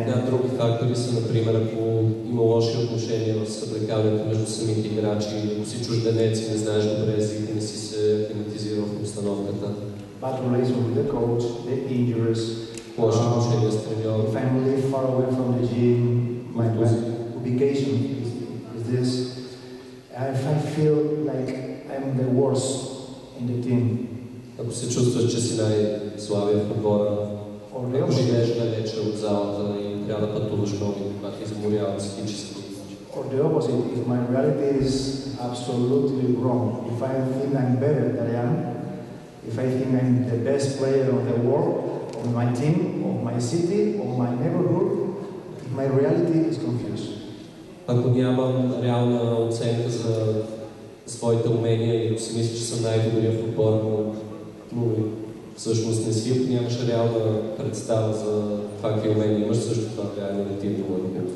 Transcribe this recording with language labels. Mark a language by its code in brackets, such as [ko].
[bg] Други фактори са, например, ако има лоши отношения в съблекаването между самите играчи, ако си чужденец и не знаеш добре език и не си се акклиматизирал в обстановката. [en] Bad relation with the coach, the injuries. [bg] Лоши отношения с треньора. [en] If I live far away from the gym, my ubication is this. If I feel like I'm the worst in the team. [bg] Ако се чувстваш, че си най-слабия в отбора, ако живееш далече от залата и трябва да пътуваш много, това ти изморява психически. [en] Or the opposite, if my reality is absolutely wrong, if I think I'm better than I am, if I think I'm the best player of the world, of my team, of my city, of my neighborhood, if my reality is confused. [bg] Ако нямам реална оценка за своите умения и ако си мисля, че съм най-добрия в отбора, но всъщност не си, ако нямаш реална представа за това какви умения имаш, също това влияе негативно върху.